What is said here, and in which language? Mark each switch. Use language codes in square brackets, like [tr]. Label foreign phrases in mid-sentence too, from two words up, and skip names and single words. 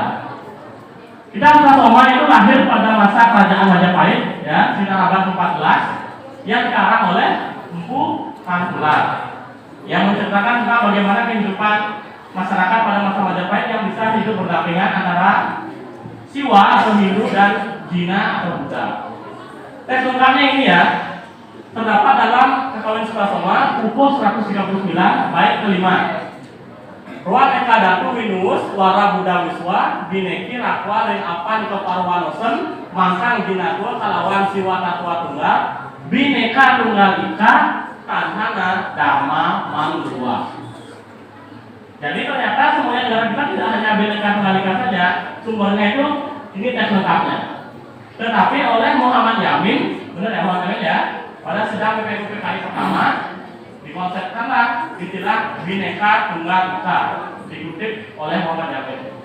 [id] Kitab Sutasoma itu lahir pada masa kerajaan Majapahit, ya, sekitar abad 14, yang dikarang oleh Empu Tangkular, yang menceritakan tentang bagaimana kehidupan masyarakat pada masa Majapahit yang bisa hidup berdampingan antara Siwa atau Hindu dan Cina atau Buddha. Teks lengkapnya ini ya, terdapat dalam Kakawin Sukasoma pukul 139 bait kelima. [kaw] Ruang ekadatu winus wara Buddha wiswa bineki rakwa ring apan keparwanosen mangkang jinatul kalawan siwa tatua tunggal bineka tunggal ika tanhana dhamma mangrua. [id] Jadi ternyata semuanya negara kita tidak hanya [kaw] bineka tunggal ika [id] saja, sumbernya itu ini teks lengkapnya. Tetapi oleh Muhammad Yamin, benar ya Muhammad Yamin ya, pada sidang PPKI pertama dikonsepkanlah istilah [kaw] bineka tunggal ika, [id] dikutip oleh Muhammad Yamin.